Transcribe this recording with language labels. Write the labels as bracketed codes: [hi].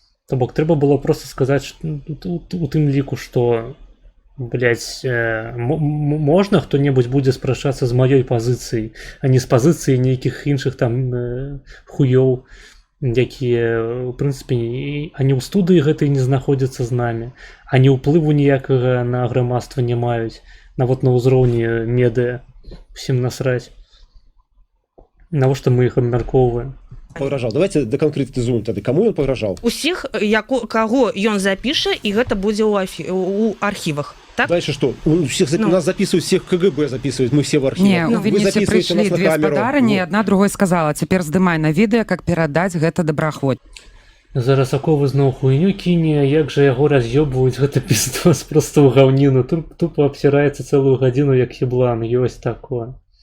[be] То бок трэба было просто сказаць у тым ліку, што блядь, можна хто-небудзь будзе спрачацца з маёй пазіцыяй, а не з пазіцыі нейкіх іншых там хуёў, якія у прынцыпе ані ў студыі гэтай не знаходзяцца з намі, ані ўплыву ніякага на грамадства не маюць, нават на ўзроўні медыа, усім насраць. Навошта мы іх абмяркоўваем? Пагражаў. Давайте даканкрэтызуем тады, каму ён пагражаў? Усіх, каго ён запіша, і гэта будзе ў архівах. Так? [ru] Дальше что? Нас записывают, всех КГБ записывают, мы все в архивах. [be] Не, у Вінниці прыйшлі две спадарыні, адна другой сказала, цяпер здымай на відэа, как перадаць гэта добраахвот. Зараз Аковы зноў хуйню кіне, як жа яго раз'ёбваюць, гэта пиздос просто ў гаўніну. Тупо абсіраецца цэлую гадзіну, як еблан. Ёсць такое.